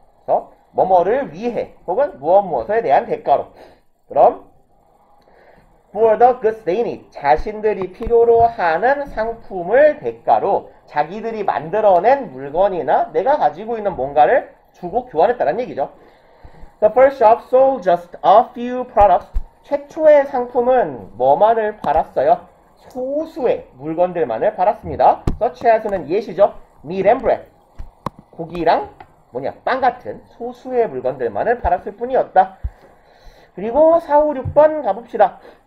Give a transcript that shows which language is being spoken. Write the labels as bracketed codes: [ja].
[ko] 그래서 뭐뭐를 위해 혹은 무엇에 대한 대가로. 그럼 [en] for the goods they need [ko] 자신들이 필요로 하는 상품을 대가로 자기들이 만들어낸 물건이나 내가 가지고 있는 뭔가를 주고 교환했다는 얘기죠. [en] The first shop sold just a few products. [ko] 최초의 상품은 뭐만을 팔았어요? 소수의 물건들만을 팔았습니다. such as는 예시죠. [en] meat and bread. [ko] 고기랑 빵 같은 소수의 물건들만을 팔았을 뿐이었다. 그리고 4, 5, 6번 가봅시다.